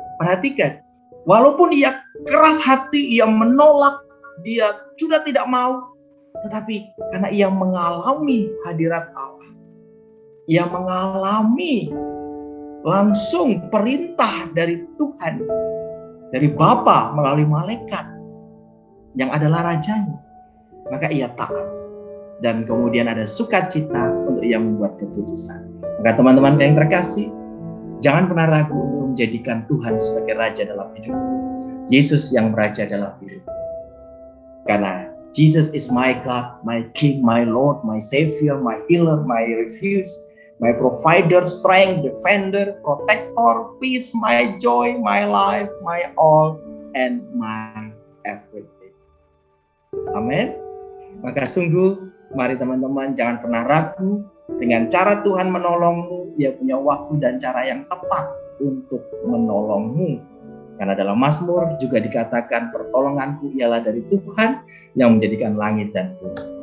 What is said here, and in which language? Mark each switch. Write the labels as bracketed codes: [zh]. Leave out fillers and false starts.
[id] Perhatikan, walaupun ia keras hati, ia menolak, dia sudah tidak mau, tetapi karena ia mengalami hadirat Allah, ia mengalami langsung perintah dari Tuhan, dari Bapa melalui malaikat yang adalah rajanya, maka ia taat. Dan kemudian ada sukacita untuk ia membuat keputusan. Maka teman-teman yang terkasih, jangan pernah ragu untuk menjadikan Tuhan sebagai Raja dalam hidup. Yesus yang Raja dalam hidup. [en] Karena Jesus is my God, my King, my Lord, my Savior, my Healer, my Refuge, my Provider, Strength, Defender, Protector, Peace, my Joy, my Life, my All, and my Everything. [id] Amin. Maka sungguh, mari teman-teman jangan pernah ragu dengan cara Tuhan menolongmu. Dia punya waktu dan cara yang tepat untuk menolongmu. Karena dalam Mazmur juga dikatakan pertolonganku ialah dari Tuhan yang menjadikan langit dan bumi.